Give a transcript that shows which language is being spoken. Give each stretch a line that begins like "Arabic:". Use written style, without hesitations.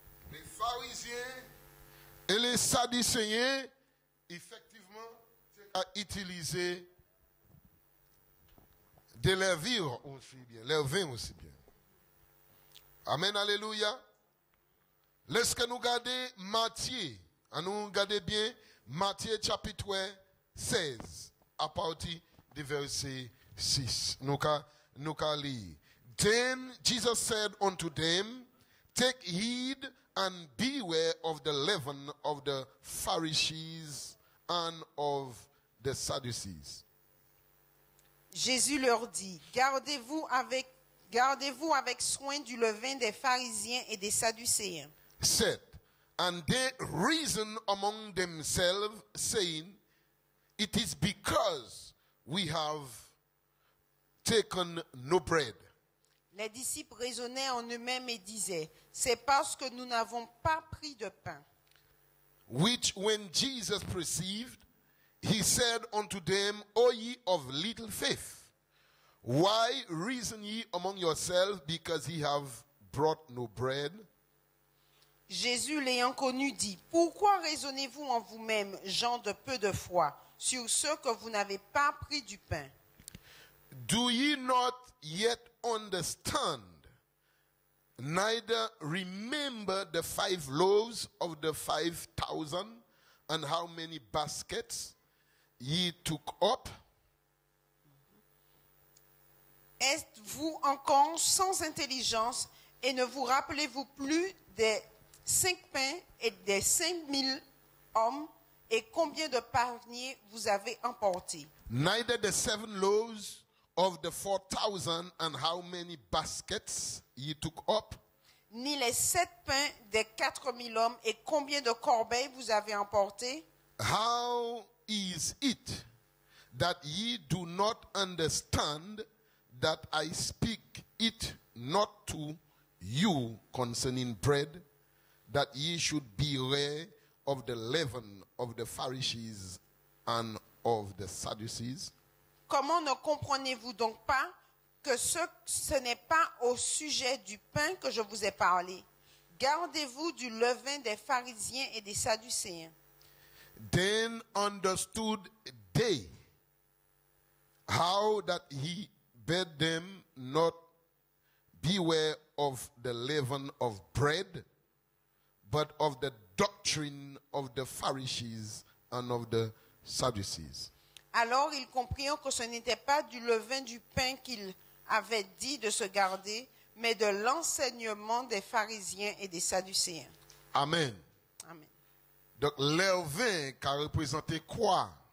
French: Les pharisiens et les sadducéens, effectivement, à utiliser de levure aussi bien, levain aussi bien. Amen, alléluia. Laisse-que nous garder Matthieu, nous garder bien Matthieu chapitre 16, à partir du verset 6. Nous allons lire.
English: Then Jesus said unto them, take heed and beware of the leaven of the Pharisees and of the Sadducees.
French: Jésus leur dit, gardez-vous avec soin du levain des pharisiens et des sadducéens.
English: Said, and they reasoned among themselves, saying, it is because we have taken no bread.
French: Les disciples raisonnaient en eux-mêmes et disaient, c'est parce que nous n'avons pas pris de pain.
English: Which when Jesus perceived, he said unto them, O ye of little faith, why reason ye among yourselves, because ye have brought no bread?
French: Jésus l'ayant connu dit, pourquoi raisonnez-vous en vous-même, gens de peu de foi, sur ce que vous n'avez pas pris du pain?
English: Do ye not yet understand, neither remember the 5 loaves of the 5,000, and how many baskets ye took up?
French: Êtes-vous encore sans intelligence et ne vous rappelez-vous plus des 5 pains et des 5,000 hommes et combien de paniers vous avez emportés?
English: Neither the 7 loaves of the 4,000 and how many baskets ye took up?
French: Ni les 7 pains des 4,000 hommes et combien de corbeilles vous avez emportés?
English: How is it that ye do not understand that I speak it not to you concerning bread, that ye should beware of the leaven of the Pharisees and of the Sadducees?
French: Comment ne comprenez-vous donc pas que ce n'est pas au sujet du pain que je vous ai parlé? Gardez-vous du levain des pharisiens et des sadducéens.
English: Then understood they how that he bade them not beware of the leaven of bread, but of the doctrine of the Pharisees and of the Sadducees.
French: Alors ils comprirent que ce n'était pas du levain du pain qu'il avait dit de se garder, mais de l'enseignement des pharisiens et des sadducéens. Amen. Amen. Donc, levain qui a représenté quoi?